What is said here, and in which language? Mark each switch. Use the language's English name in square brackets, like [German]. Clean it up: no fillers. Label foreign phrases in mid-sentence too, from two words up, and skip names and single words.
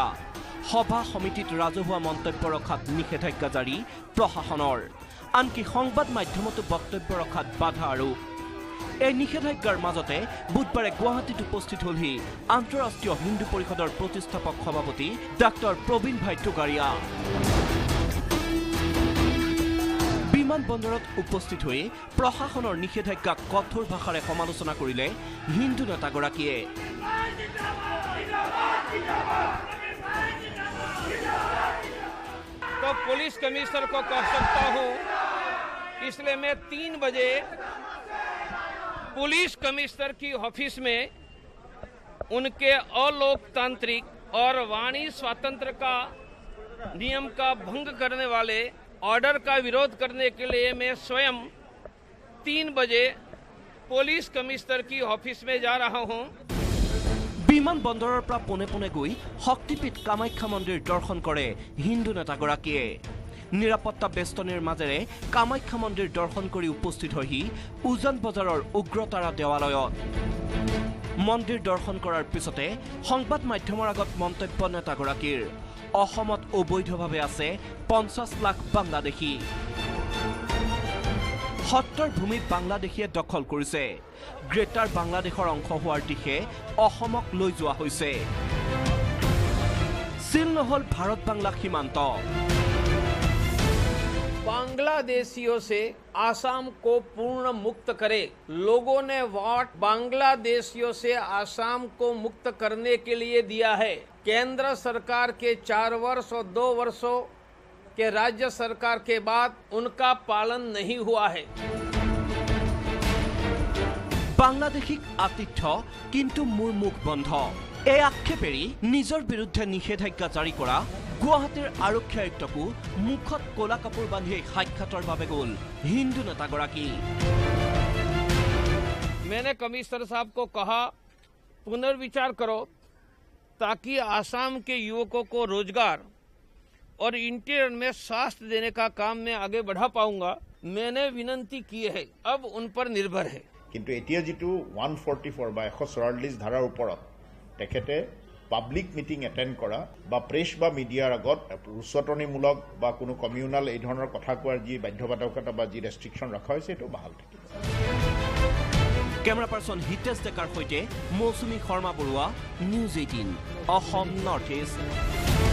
[Assamese] সভা সমিতিত ৰাজহুৱা মন্তব্য ৰখাত নিষেধাজ্ঞা জাৰি প্ৰশাসনৰ আনকি সংবাদ মাধ্যমতো বক্তব্য ৰখাত বাধা আৰোপ এই নিষেধাজ্ঞাৰ মাজতে বুধবাৰে গুৱাহাটীত উপস্থিত হলহি আন্তঃৰাষ্ট্ৰীয় হিন্দু পৰিষদৰ প্ৰতিষ্ঠাপক সভাপতি ডক্টৰ প্ৰবীণ ভাই টুগাৰীয়া বিমানবন্দৰত উপস্থিত হৈ প্ৰশাসনৰ নিষেধাজ্ঞাক কঠোৰ ভাষাৰে সমালোচনা কৰিলে হিন্দু নেতাগৰাকীয়ে [Hindi] तो [English] police commissioner [Hindi] को कह सकता हूं इसलिए मैं 3 बजे [English] police commissioner [Hindi] की ऑफिस में उनके अलोकतांत्रिक और वाणी स्वातंत्र का नियम का भंग करने वाले ऑर्डर का विरोध करने के लिए मैं स्वयं 3 बजे [English] police commissioner [Hindi] की ऑफिस में जा रहा हूं [Assamese] বিমানবন্দৰৰ পৰা পোনে পোনে গৈ শক্তিপীঠ কামাখ্যা মন্দিৰ দৰ্শন কৰে হিন্দু নেতাগৰাকীয়ে নিৰাপত্তা বেষ্টনীৰ মাজেৰে কামাখ্যা মন্দিৰ দৰ্শন কৰি উপস্থিত হয়হি উজান বজাৰৰ উগ্ৰতাৰা দেৱালয়ত মন্দিৰ দৰ্শন কৰাৰ পিছতে সংবাদ মাধ্যমৰ আগত মন্তব্য নেতাগৰাকীৰ অসমত অবৈধভাৱে আছে 50 লাখ বাংলাদেশী সত্তৰ ভূমি বাংলাদেশীয়ে দখল কৰিছে গ্ৰেটাৰ বাংলাদেশৰ অংশ হোৱাৰ দিশে অসমক লৈ যোৱা হৈছে চিল নহল ভাৰত বাংলা সীমান্ত [Hindi] बांग्लादेशियों से आसाम को पूर्ण मुक्त करे लोगों ने वोट बांग्लादेशियों से आसाम को मुक्त करने के लिए दिया है केंद्र सरकार के 4 वर्ष और 2 वर्षों के राज्य सरकार के बाद उनका पालन नहीं हुआ है [Assamese] বাংলাদেশিক আতিথ্য কিন্তু মোৰ মুখ বন্ধ এই আক্ষেপেৰি নিজৰ বিৰুদ্ধে নিষেধাজ্ঞা জাৰি কৰা গুৱাহাটীৰ আৰক্ষী আয়ুক্তকো মুখত কলা কাপোৰ বান্ধি সাক্ষাতৰ বাবে গ'ল হিন্দু নেতাগৰাকী [Hindi] मैंने कमिश्नर साहब को कहा पुनर्विचार करो ताकि आसाम के युवकों को रोजगार और इंटीरियर में स्वास्थ्य देने का काम मैं आगे बढ़ा पाऊंगा मैंने विनंती की है अब उन पर निर्भर है [Assamese] কিন্তু এতিয়া যেটো 144 বা 144 ধাৰাৰ ওপৰত তেখেতে [English] public meeting attend [Assamese] কৰা বা প্ৰেছ বা মিডিয়াৰ আগত উচ্চতনীমূলক বা কোনো কমিউনাল এই ধৰণৰ কথা কোৱাৰ যি বাধ্যবাধকতা বা যি ৰেষ্ট্ৰিকশন ৰখা হৈছে এটো বাহাল থাকিব [English] camera person [Assamese] হিতেশ ডেকাৰ সৈতে মৌচুমী শৰ্মা বৰুৱা নিউজ 18 অসম নৰ্থ ইষ্ট